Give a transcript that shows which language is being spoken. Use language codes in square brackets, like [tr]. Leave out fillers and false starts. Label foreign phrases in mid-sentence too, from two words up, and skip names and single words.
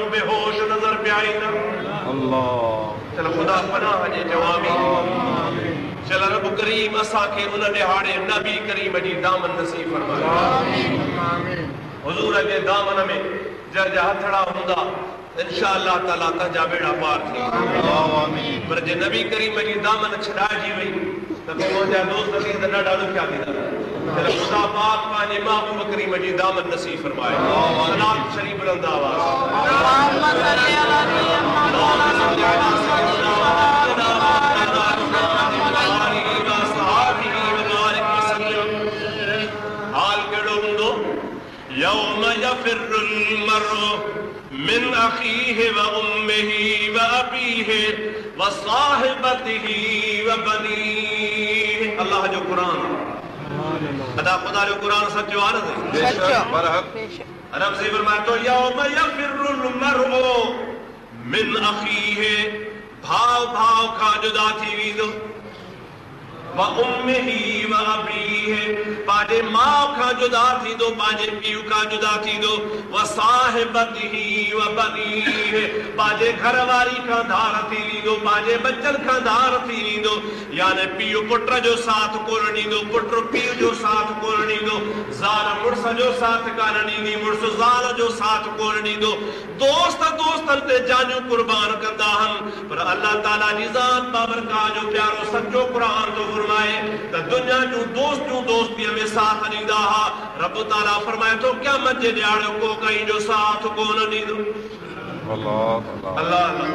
[sd] बेहोश नज़र पिया ईंदा अल्लाह चल ख़ुदा पनाह जे जवाबी चल रब करीम असांखे उन ॾिहाड़े नबी करीम जी दामन नसीब फरमाए आमीन हुजूर जे दामन में जंहिंजा हथड़ा हूंदा [ar] إن شاء الله تعالى [sd] तंहिंजा बेड़ा पार थी आमीन पर जे नबी करीम जी दामन छॾाइजी वई त मुंहिंजा दोस्त थी त ॾाढा ॾुखिया थींदा चल ख़ुदा पाक पंहिंजे महबूब करीम जी दामन नसीब फरमाए सलात शरीफ बुलंद आवाज़ [ar] يوم يفر المرء من أخيه وأمه و أبيه وصاحبته وبنيه [sd] अल्लाह जो कुरान अदा खुदा जो कुरान सच्चो आहे न सच्चो रब से फरमाए तो [ar] يوم يفر المرء من أخيه [sd] भाव भाव खां जुदा थी वेंदो [ar] وأمه وأبيه [sd] पंहिंजे माउ खां जुदा थींदो पंहिंजे पीउ खां जुदा थींदो [ar] وصاحبته وبنيه [sd] पंहिंजे घरवारी खां धार थी वेंदो पंहिंजे बच्चनि खां धार थी वेंदो यानी पीउ पुट जो साथ कोन ॾींदो पुट पीउ जो साथ कोन ॾींदो ज़ाल मुड़ुस जो साथ कान ॾींदी मुड़ुस ज़ाल जो साथ कोन ॾींदो दोस्त दोस्तनि ते जानियूं कुर्बान कंदा आहिनि पर अल्लाह ताला जी ज़ात बाबरकात जो प्यारो सच्चो क़ुरान तो फरमाए त दुनिया जूं दोस्तीअ में साथ ॾींदा हा रब ताला फरमाए तो क़यामत जे ॾियारे को कंहिं जो साथ कोन ॾींदो अल्लाह अल्लाह